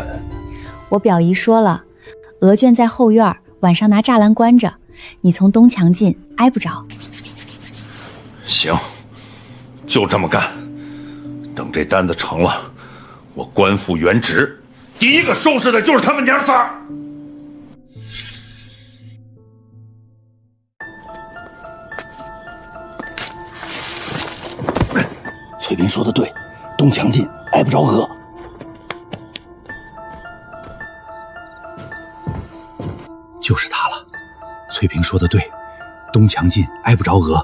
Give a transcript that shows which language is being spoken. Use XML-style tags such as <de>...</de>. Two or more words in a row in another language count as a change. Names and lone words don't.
<zh>我表姨說了，鵝圈在後院，晚上拿柵欄關着，你從東牆進，挨不着。行，就這麼幹。等這單子成了，我官復原職，第一個收拾的就是他們娘仨。翠萍說的對，東牆進，挨不着鵝。就是他了，翠萍說的對，東牆進，挨不着鵝。</zh>